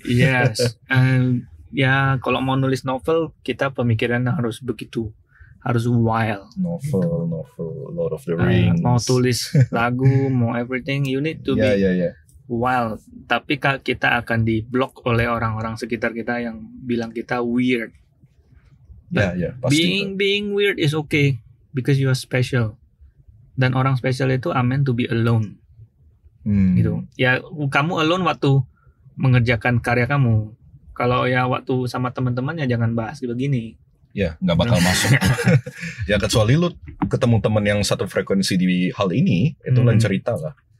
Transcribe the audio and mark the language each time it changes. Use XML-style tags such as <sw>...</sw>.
<id>Yes. Ya kalau mau nulis novel, kita pemikirannya harus begitu, harus wild. Novel, Lord of the Rings. Mau tulis lagu, mau</id> <en>everything, you need to be wild.</en> <id>Tapi kita akan diblok oleh orang-orang sekitar kita yang bilang kita weird. Pasti.</id> <en>Being weird is okay because you are special.</en> <id>Dan orang special itu</id> <en>are meant to be alone. Gitu.</en> <id>Ya kamu</id> <en>alone</en> <id>waktu mengerjakan karya kamu. Kalau ya waktu sama teman-teman ya jangan bahas begini. Ya nggak bakal masuk. Ya kecuali lu ketemu teman yang satu frekuensi di hal ini, itu lain cerita lah.</id>